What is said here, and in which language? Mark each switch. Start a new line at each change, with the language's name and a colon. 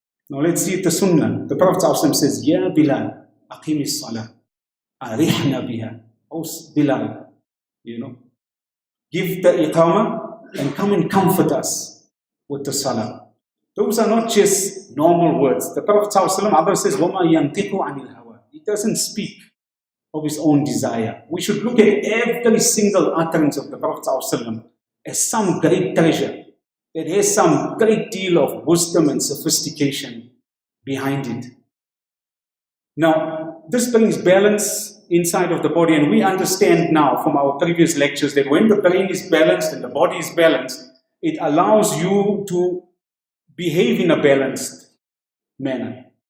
English: Now let's see the Sunnah. The Prophet ﷺ says,
Arabic: Ya Bilal, aqim as-salah, arihna biha.
English: Oh Bilal, you know, give the iqamah and come and comfort us with the salah. Those are not just normal words. The Prophet ﷺ, Allah says,
Arabic: وَمَا يَنْتِقُ عَنِ الْهَوَىٰ.
English: He doesn't speak of his own desire. We should look at every single utterance of the Prophet ﷺ as some great treasure that has some great deal of wisdom and sophistication behind it. Now, this brings balance inside of the body, and we understand now from our previous lectures that when the brain is balanced and the body is balanced, it allows you to behave in a balanced manner.